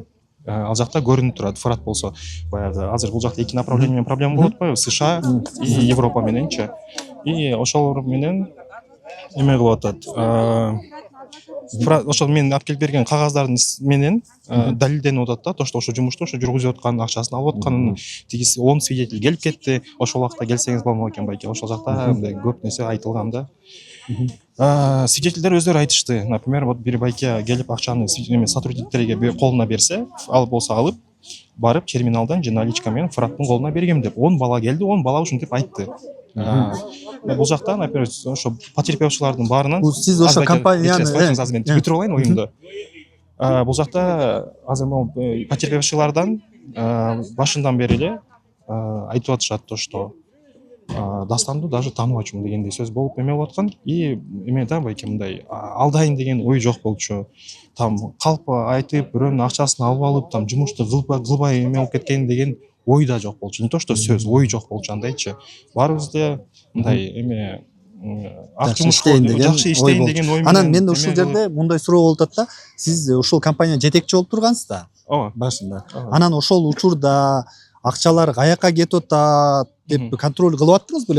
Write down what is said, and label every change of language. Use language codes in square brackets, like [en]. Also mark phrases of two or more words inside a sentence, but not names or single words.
[ky] Ал жакта көрүнүп турат. Фырат болсо баягы азыр бул жакта эки направление менен проблема болуп атпайбы? [ru] США и Европа [ky] мененчи. И ошолор менен эме кылып атат. Ошол мен алып келип берген кагаздардын менен далилденип атат да, [ru] то что [ky] ошо жумушту ошо жүргүзүп аткан, акчасын алып атканын, тигиси 10 свидетель келип кетти. Ошол убакта келсеңиз болмок экен байке. Ошол жакта мындай көп нерсе айтылган да. Свидетельдер өздөрү айтышты. [ru] Например, вот [ky] бир байке келип акчаны сотрудниктерге колуна берсе, ал болсо алып барып терминалдан же наличка менен Фыраттын колуна бергем деп. 10 бала келди, 10 бала ушинтип айтты. Бул жакта, например, ошо потерпевшилардын баарынан сиз ошо компанияны мен бүтүрүп алайын оюмду. Бул жакта азыр могу потерпевшилардан башынан бери эле айтып атышат [ru] то, что [ky] Дастанды даже тааныбачумун дегендей сөз болуп эме болуп аткан. И эме да байке мындай алдайын деген ой жок болчу. Там калп айтып, бирөөнүн акчасын алып алып, там жумушту кылбай эме болуп кеткен деген ой да жок болчу. [ru] Не то что [ky] сөз, ой жок болчу андайчы. Баарыбыз да мындай эме жакшы иштейин деген ой менен. Анан мен ушул жерде мындай суроо болуп атат да. Сиз ушул компания жетекчи болуп тургансыз да? Ооба. Башында. Анан ошол учурда акчалар каяка кетип атат деп контроль кылып аттыңыз беле?